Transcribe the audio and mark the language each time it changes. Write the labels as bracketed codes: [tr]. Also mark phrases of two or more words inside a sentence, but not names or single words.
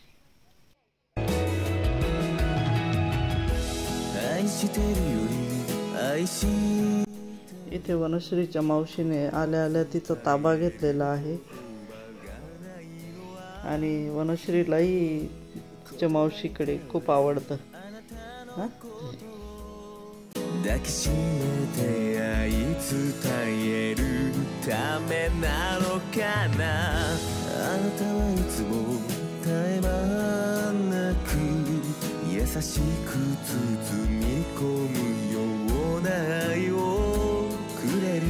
[mr] इथे वनश्रीच्या मावशीने आल्या आल्या तिचा ताबा घेतलेला आहे आणि वनश्रीलाही तिच्या मावशीकडे खूप आवडतं. [ja] 抱きしめて愛伝えるためなのかな。あなたはいつも絶え間なく優しく包み込むような愛をくれる。